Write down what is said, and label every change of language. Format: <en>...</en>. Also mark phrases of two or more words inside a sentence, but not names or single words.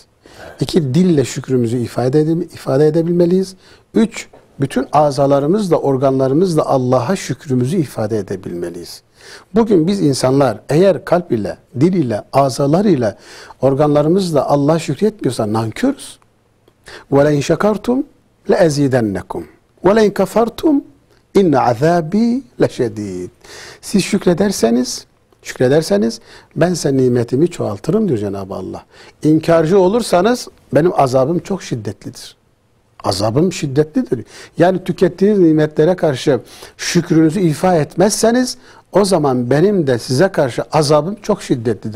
<tr>2, dille şükrümüzü ifade edebilmeliyiz. 3, bütün azalarımızla, organlarımızla Allah'a şükrümüzü ifade edebilmeliyiz. Bugün biz insanlar eğer kalp ile, dil ile, azalar ile, organlarımızla Allah'a şükretmiyorsa nankörüz.</tr> <ar>وَلَاِنْ شَكَرْتُمْ لَاَزِيدَنَّكُمْ وَلَاِنْ كَفَرْتُمْ اِنَّ عَذَابِي لَشَد۪يدٍ.</ar> <tr>Siz şükrederseniz ben size nimetimi çoğaltırım diyor Cenab-ı Allah. İnkarcı olursanız benim azabım çok şiddetlidir. Azabım şiddetlidir. Yani tükettiğiniz nimetlere karşı şükrünüzü ifa etmezseniz o zaman benim de size karşı azabım çok şiddetlidir.</tr>